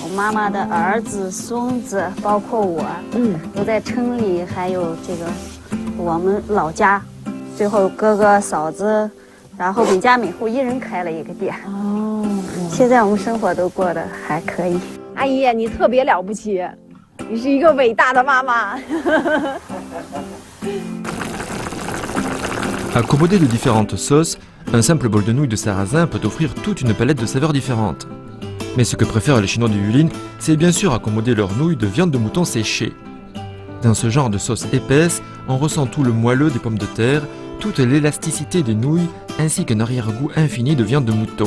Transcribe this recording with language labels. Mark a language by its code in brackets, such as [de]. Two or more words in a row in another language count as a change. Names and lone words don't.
[zh] 我妈妈的儿子、孙子，包括我，都在城里，还有这个我们老家。最后哥哥嫂子，然后每家每户一人开了一个店。现在我们生活都过得还可以。阿姨，你特别了不起，你是一个伟大的妈妈。 [fr] Accommodé de différentes sauces, un simple bol de nouilles de sarrasin peut offrir toute une palette de saveurs différentes. Mais ce que préfèrent les Chinois du Yulin, c'est bien sûr accommoder leurs nouilles de viande de mouton séchée. Dans ce genre de sauce épaisse, on ressent tout le moelleux des pommes de terre, toute l'élasticité des nouilles, ainsi qu'un arrière-goût infini de viande de mouton.